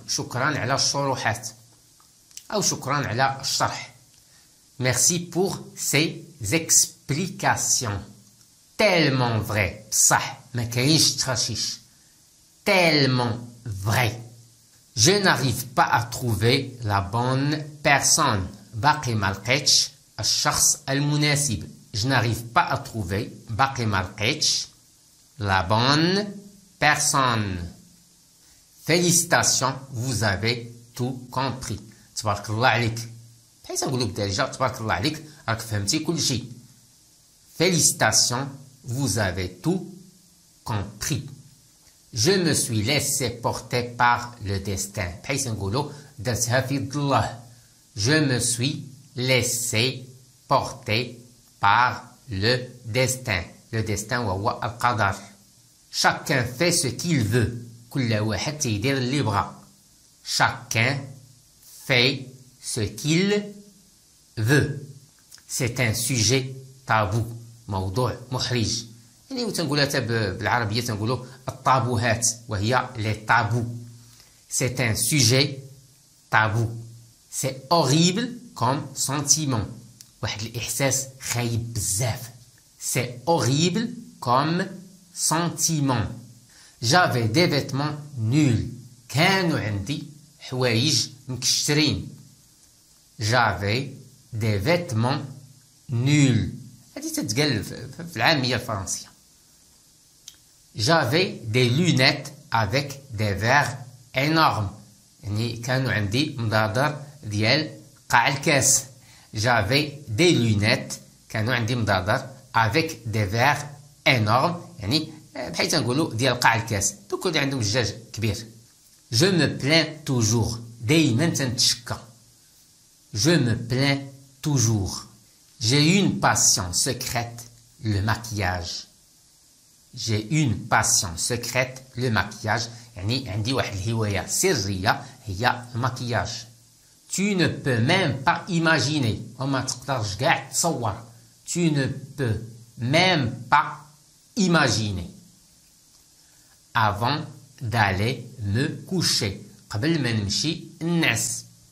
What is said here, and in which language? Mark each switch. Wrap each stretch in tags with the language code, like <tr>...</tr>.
<ar>شكرا على الشروحات. أو شكرا على الشرح.</ar> <fr>Merci pour ces explications. Tellement vrai.</fr> <ar>بصح ما كاينش تخشيش.</ar> <fr>Tellement vrai. Je n'arrive pas à trouver la bonne personne.</fr> <ar>باقي ما لقيتش الشخص المناسب.</ar> <fr>Je n'arrive pas à trouver</fr> <ar>باقي ما لقيتش</ar> <fr>la bonne personne. Félicitations, vous avez tout compris.</fr> <ar>تبارك الله عليك. بحيث نقولوا بالدارجة تبارك الله عليك راك فهمتي كل شيء.</ar> <fr>Félicitations, vous avez tout compris. Je me suis laissé porter par le destin.</fr> <ar>بحيث نقولوا درتها في يد الله.</ar> <fr>Je me suis laissé porter par le destin. Le destin</fr> <ar>وهو القدر.</ar> <fr>Chacun fait ce qu'il veut.</fr> <ar>كل واحد تيدير اللي بغا.</ar> <fr>Chacun fait ce qu'il veut. C'est un sujet tabou.</fr> <ar>موضوع محرج. يعني تنقولها بالعربية تنقولوا الطابوهات وهي les tabous.</ar> <fr>C'est un sujet tabou. C'est horrible comme sentiment.</fr> <ar>واحد الإحساس خايب بزاف.</ar> <fr>C'est horrible comme sentiment. J'avais des vêtements nuls.</fr> <ar>كانوا عندي حوايج مكشترين.</ar> <fr>J'avais des vêtements nuls.</fr> <ar>هذه تتقال في العامية الفرنسية.</ar> <fr>J'avais des lunettes avec des verres énormes.</fr> <ar>يعني كانوا عندي مضادر ديال قاع الكاس.</ar> <fr>J'avais des lunettes.</fr> <ar>كانوا عندي مضادر</ar> <fr>avec des verres énormes.</fr> <ar>يعني بحيث نقولوا ديال قاع الكاس. دوك اللي عندهم الجاج كبير.</ar> <fr>Je me plains toujours.</fr> <ar>دايما تنتشكى.</ar> <fr>Je me plains toujours. J'ai une passion secrète, le maquillage. J'ai une passion secrète, le maquillage.</fr> <ar>يعني عندي واحد الهواية سرية هي المكياج.</ar> <fr>Tu ne peux même pas imaginer.</fr> <ar>وما تقدرش كاع تصور.</ar> <fr>Tu ne peux même pas imaginer. Avant d'aller me coucher.</fr> <ar>قبل ما نمشي نعس.</ar>